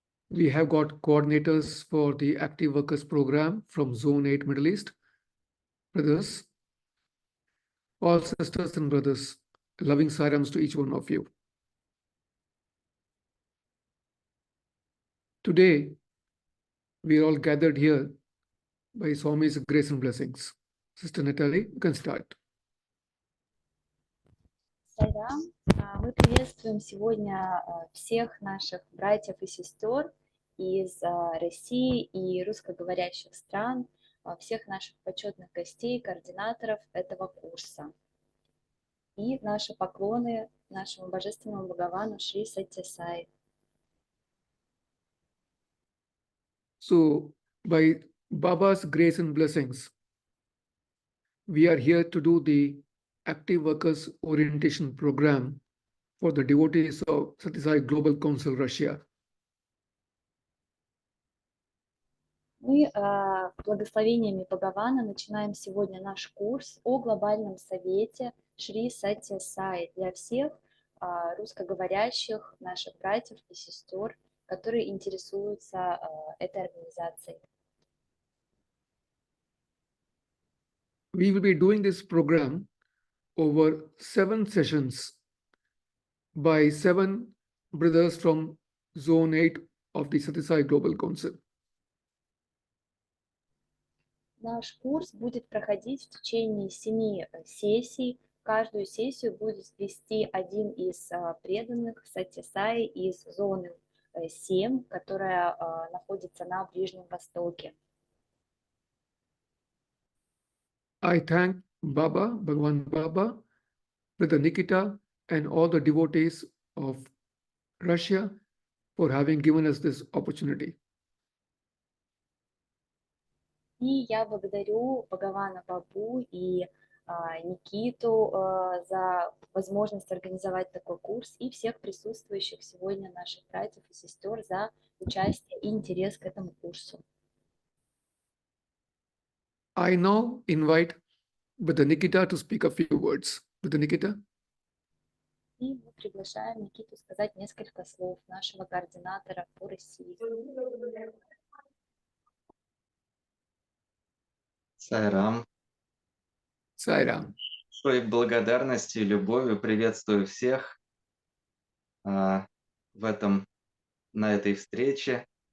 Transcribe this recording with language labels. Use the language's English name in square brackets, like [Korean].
[English] We have got coordinators for the Active Workers Program from Zone 8 Middle East, brothers, all sisters and brothers, loving sarams to each one of you. Today, we are all gathered here by Swami's grace and blessings. Sister Natalie, you can start. [Russian] Сайрам, мы приветствуем сегодня всех наших братьев и сестер из России и русскоговорящих стран, всех наших почетных гостей, координаторов этого курса. И наши поклоны нашему божественному Бхагавану Шри Сатья Саи. [English] So, by Baba's grace and blessings, we are here to do the Active Workers Orientation Program for the devotees of Satyā Sai Global Council Russia. [Russian] Мы благословениями Бхагавана начинаем сегодня наш курс о Глобальном Совете Шри Сатья Саи для всех русскоговорящих наших братьев и сестер, которые интересуются этой организацией. [English] We will be doing this program over 7 sessions by 7 brothers from Zone 8 of the Satyā Sai Global Council. [Russian] Наш курс будет проходить в течение 7 сессий. Каждую сессию будет вести один из преданных Сатья Саи из зоны 7, которая находится на Ближнем Востоке. [English] I thank Baba, Bhagavan Baba, Brother Nikita, and all the devotees of Russia for having given us this opportunity. [Russian] И я благодарю Бхагавана Бабу и Никиту за возможность организовать такой курс и всех присутствующих сегодня наших братьев и сестер за участие и интерес к этому курсу. [English] I now invite Brother Nikita to speak a few words. Brother Nikita. [Russian] И мы приглашаем Никиту сказать несколько слов, нашего координатора по России. Сайрам. Сайрам. Своей благодарностью и любовью приветствую всех на этой встрече.